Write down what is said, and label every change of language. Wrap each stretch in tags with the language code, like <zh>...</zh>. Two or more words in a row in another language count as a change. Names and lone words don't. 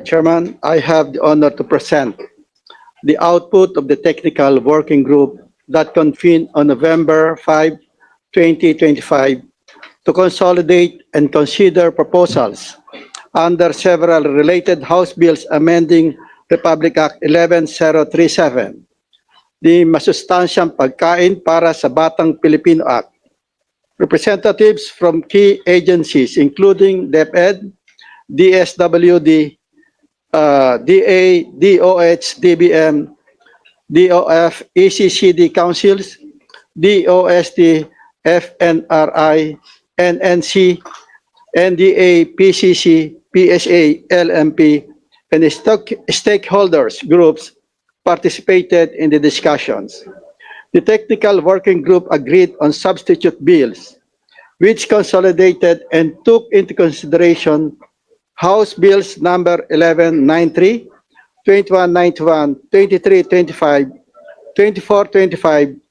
<en>Chairman, I have the honor to present the output of the technical working group that convened on November 5, 2025 to consolidate and consider proposals under several related House bills amending Republic Act 11037, the Masustansyang Pagkain para sa Batang Pilipino Act. Representatives from key agencies including DepEd, DSWD, DA, DOH, DBM, DOF, ECCD councils, DOST, FNRI, NNC, NDA, PCC, PSA, LMP, and stakeholders groups participated in the discussions. The technical working group agreed on substitute bills, which consolidated and took into consideration House Bills number 1193, 2191, 2325, 2425,</en>